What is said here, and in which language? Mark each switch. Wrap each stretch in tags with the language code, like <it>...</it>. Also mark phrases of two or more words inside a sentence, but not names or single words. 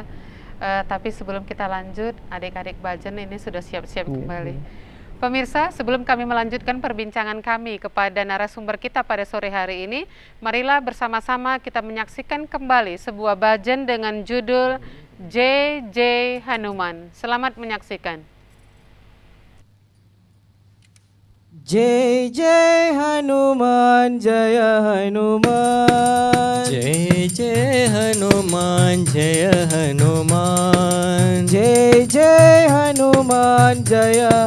<id>Tapi sebelum kita lanjut, adik-adik Bhajan ini sudah siap-siap kembali. Pemirsa, sebelum kami melanjutkan perbincangan kami kepada narasumber kita pada sore hari ini, marilah bersama-sama kita menyaksikan kembali sebuah bhajan dengan judul JJ Hanuman. Selamat menyaksikan.</id> <hi>जय जय हनुमान जय हनुमान जय जय हनुमान जय हनुमान जय जय हनुमान जय</hi>